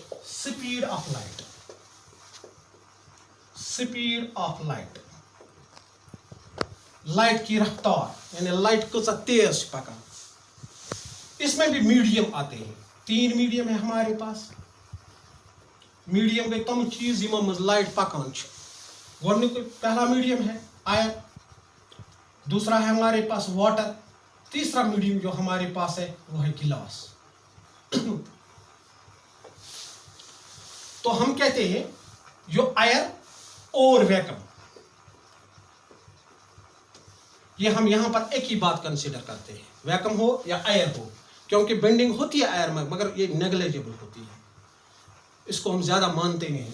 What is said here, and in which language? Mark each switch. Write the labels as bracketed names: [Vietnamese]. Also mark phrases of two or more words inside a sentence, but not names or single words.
[English] speed of light, speed of light, [Hindi] लाइट की रफ्तार, यानी लाइट को तेज पका. इसमें भी मीडियम आते हैं, 3 मीडियम है हमारे पास. [Kashmiri] मीडियम गई तम चीज यमो मज लाइट पकान. [Hindi] गोडनिक पहला मीडियम है आयर, दूसरा है हमारे पास वाटर, तीसरा मीडियम जो हमारे पास है वो है गिलास. तो हम कहते हैं जो आयर और वैक्यूम, ये हम यहां पर एक ही बात कंसीडर करते हैं, वैक्यूम हो या एयर हो, क्योंकि बेंडिंग होती है एयर में मगर ये नेग्लिजिबल होती है, इसको हम ज्यादा मानते नहीं.